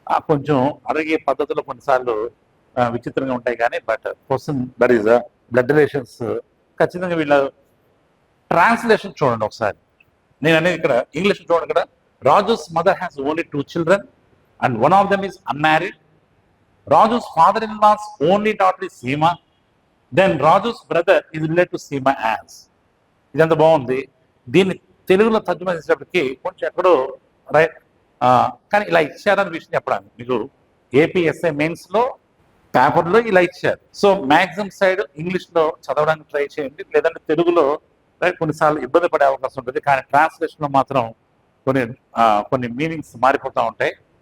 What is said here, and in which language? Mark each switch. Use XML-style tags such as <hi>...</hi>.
<te>కొంచెం అడిగే పద్ధతులు కొన్నిసార్లు విచిత్రంగా ఉంటాయి కానీ,</te> <en>but question that is</en> <te>blood relations. ఖచ్చితంగా వీళ్ళ ట్రాన్స్లేషన్ చూడండి ఒకసారి. నేను అనేది ఇక్కడ ఇంగ్లీష్ చూడండి. ఇక్కడ</te> <en>Raju's mother has only 2 children and one of them is unmarried. Raju's father-in-law's only daughter is Seema. Then Raju's brother is related to Seema as.</en> <te>ఇదంతా బాగుంది. దీన్ని తెలుగులో తర్జుమా చేసేటప్పటికి కొంచెం ఎక్కడో, రైట్? కానీ ఇలా ఇచ్చారని విషయం చెప్పడానికి మీకు ఏపీఎస్ఐ మెయిన్స్లో పేపర్లో ఇలా ఇచ్చారు. సో మ్యాక్సిమం సైడ్ ఇంగ్లీష్లో చదవడానికి ట్రై చేయండి, లేదంటే తెలుగులో, రైట్? కొన్నిసార్లు ఇబ్బంది పడే అవకాశం ఉంటుంది. కానీ ట్రాన్స్లేషన్లో మాత్రం కొన్ని మీనింగ్స్ మారిపోతూ ఉంటాయి.</te>